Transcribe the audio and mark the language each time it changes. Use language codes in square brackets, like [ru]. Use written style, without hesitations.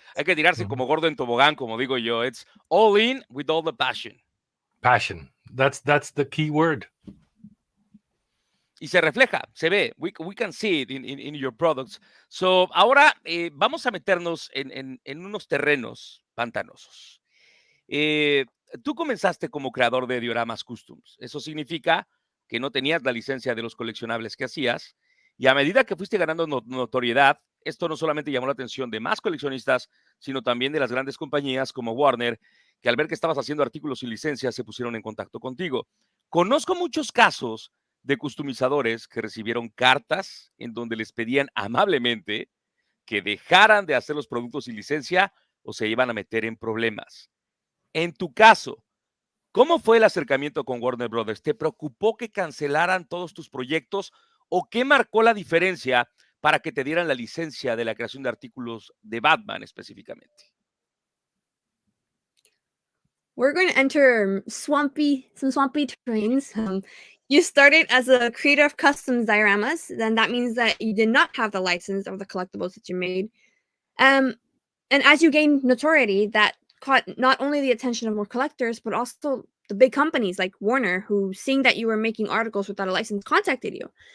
[es] Hay que tirarse como gordo en tobogán, como digo yo. [en] It's all in with all the passion. Passion. That's the key word. [es] Y se refleja, se ve. [en] We can see it in your products. [es] So, ahora vamos a meternos en unos terrenos pantanosos. Tú comenzaste como creador de dioramas customs. Eso significa que no tenías la licencia de los coleccionables que hacías, y a medida que fuiste ganando notoriedad, esto no solamente llamó la atención de más coleccionistas, sino también de las grandes compañías como Warner, que al ver que estabas haciendo artículos sin licencia se pusieron en contacto contigo. Conozco muchos casos de customizadores que recibieron cartas en donde les pedían amablemente que dejaran de hacer los productos sin licencia o se iban a meter en problemas. En tu caso, ¿cómo fue el acercamiento con Warner Brothers? ¿Te preocupó que cancelaran todos tus proyectos o qué marcó la diferencia para que te dieran la licencia de la creación de artículos de Batman específicamente? [en] We're going to enter some swampy terrains. You started as a creator of customs dioramas, then that means that you did not have the license of the collectibles that you made. And as you gained notoriety, that caught not only the attention of more collectors, but also the big companies like Warner, who, seeing that you were making articles without a license, contacted you.